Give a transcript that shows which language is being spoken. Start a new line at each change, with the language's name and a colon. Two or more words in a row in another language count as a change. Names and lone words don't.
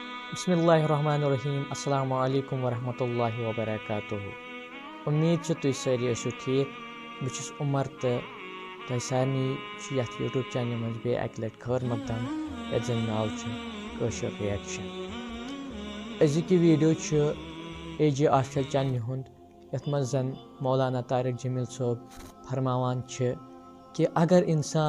Arabic: بسم اللہ الرحمن الرحیم السلام علیکم ورحمۃ اللہ وبرکاتہ
Kashmiri: امید تھی ساری ٲسِو ٹھیک بہٕ چھُس عمر تہٕ تۄہہِ سارنٕے چھُ یتھ یوٗٹیوٗب چینلہِ منٛز بیٚیہِ اکہِ لٹہِ خٲر مقدم یتھ زن ناو چھُ کٲشُر رِیکشن أزیُک یہِ ویٖڈیو چھُ AJ آفیشل چینلہِ ہُنٛد یتھ منٛز زن مولانا طارق جمیل صٲب فرماوان چھِ کہِ اگر انسان